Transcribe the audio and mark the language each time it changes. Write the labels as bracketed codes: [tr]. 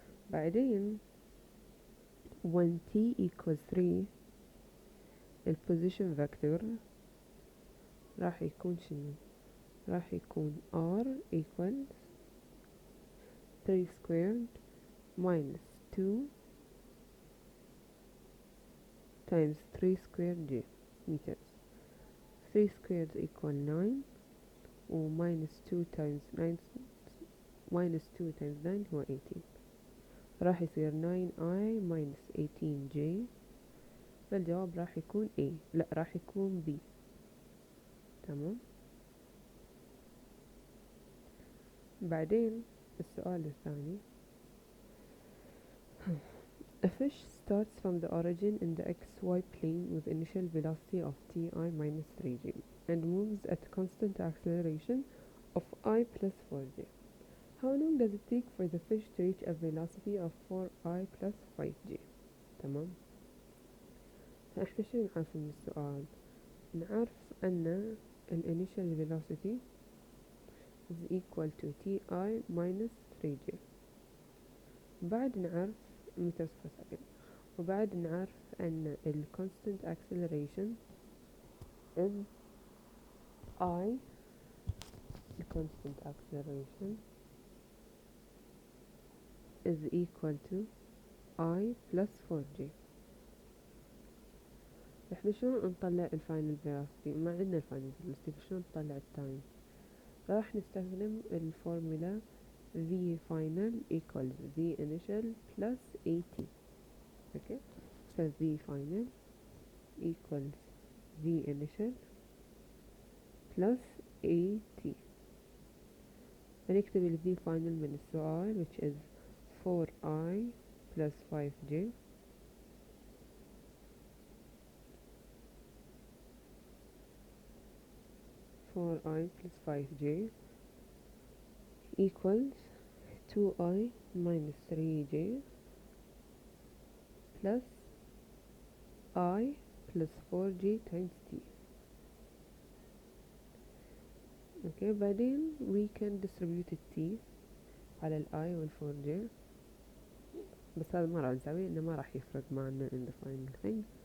[ar] بعدين [en] when t equals 3 ال position vector [ar] راح يكون شنو؟ راح يكون [en] r equals 3 squared minus 2 times 3 squared j meters. 3 squared equal 9 [ar] و [en] minus 2 times 9 minus 2 times 9 هو 18. [ar] راح يصير [en] 9i minus 18j. [ar] فالجواب راح يكون A، لا راح يكون B. تمام. بعدين السؤال الثاني [en] A fish starts from the origin in the xy plane with initial velocity of ti minus 3j and moves at constant acceleration of I plus 4j. How long does it take for the fish to reach a velocity of 4i plus 5j? [ar] تمام. فإحنا شو نعرف من السؤال؟ نعرف أن ال [en] initial velocity is equal to ti minus 3j. [ar] بعد نعرف [en] meters per second، [ar] وبعد نعرف أن ال [en] constant acceleration is I the constant acceleration is equal to I plus 4j. [ar] احنا شلون نطلع الفاينل velocity؟ ما عندنا الفاينل velocity، فشلون نطلع التايم؟ راح نستخدم الفورمولا [en] v final equals v initial plus at. [ar] اوكي. ف [en] v final equals v initial plus at. [ar] هنكتب ال [en] v final [ar] من السؤال [en] which is 4i plus 5j plus 5j equals 2i minus 3j plus I plus 4j times t. [ar] اوكي. بعدين [en] we can distribute t [ar] على ال I وال 4j، بس هذا ما راح نسويه لأنه ما راح يفرق معنا [en] in the final thing.